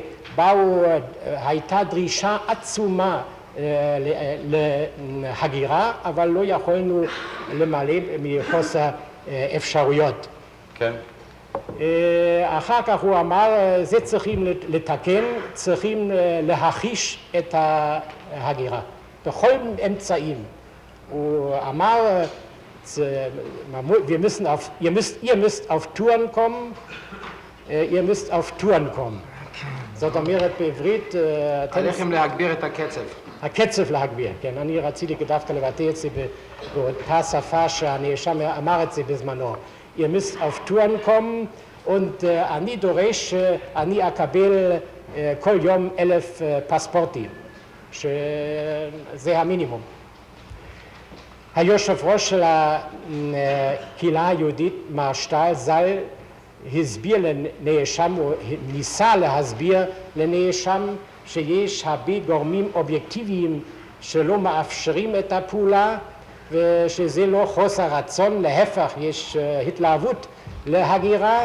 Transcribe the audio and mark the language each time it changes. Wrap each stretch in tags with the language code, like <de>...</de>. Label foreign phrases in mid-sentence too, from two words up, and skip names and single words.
<he>הייתה דרישה עצומה להגירה, אבל לא יכולנו למלא מחוסר אפשרויות. כן. אחר כך הוא אמר, זה צריכים לתקן, צריכים להחיש את ההגירה בכל אמצעים. הוא אמר,</he> <de>ihr müsst auf Touren kommen, ihr müsst auf Touren kommen.</de> <he>זאת אומרת בעברית... עליכם להגביר את הקצב. הקצב להגביר, כן. אני רציתי דווקא לבטא את זה באותה שפה שהנאשם אמר את זה בזמנו.</he> <de>ihr müsst auf Touren kommen, und</de> <he>אני דורש שאני אקבל כל יום 1,000 פספורטים, שזה המינימום. היושב ראש של הקהילה היהודית, מר שטייל ז"ל, הסביר לנאשם, או ניסה להסביר לנאשם שיש הרבה גורמים אובייקטיביים שלא מאפשרים את הפעולה, ושזה לא חוסר רצון, להפך, יש התלהבות להגירה.</he>